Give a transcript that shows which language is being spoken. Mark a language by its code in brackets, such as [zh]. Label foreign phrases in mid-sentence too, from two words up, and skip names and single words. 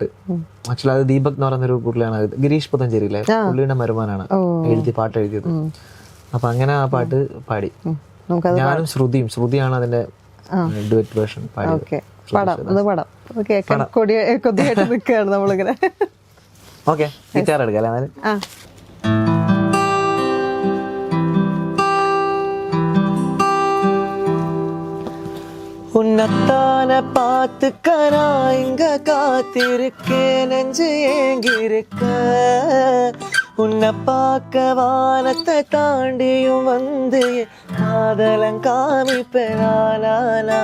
[ml] ആക്ച്വലി അത് ദീപക് എന്ന് പറയുന്നൊരു പുള്ളിയാണ്, ഗിരീഷ് പുത്തഞ്ചേരിയിലെ പുള്ളിയുടെ മരുമാനാണ് പാട്ട് എഴുതിയത്. അപ്പൊ അങ്ങനെ ആ പാട്ട് പാടി. ഞാനും ശ്രുതിയാണ് അതിന്റെ [en] duet version [ml] പാടിയത്. ഓക്കെ, ഗിറ്റാർ എടുക്കാം അല്ലേ? [ta] உன்னத்தான பார்த்துக்க நான் இங்க காத்திருக்கேன், நெஞ்சு ஏங்கிருக்க. உன்னை பார்க்க வானத்தை தாண்டியும் வந்து காதலன் காமிப்பேனா.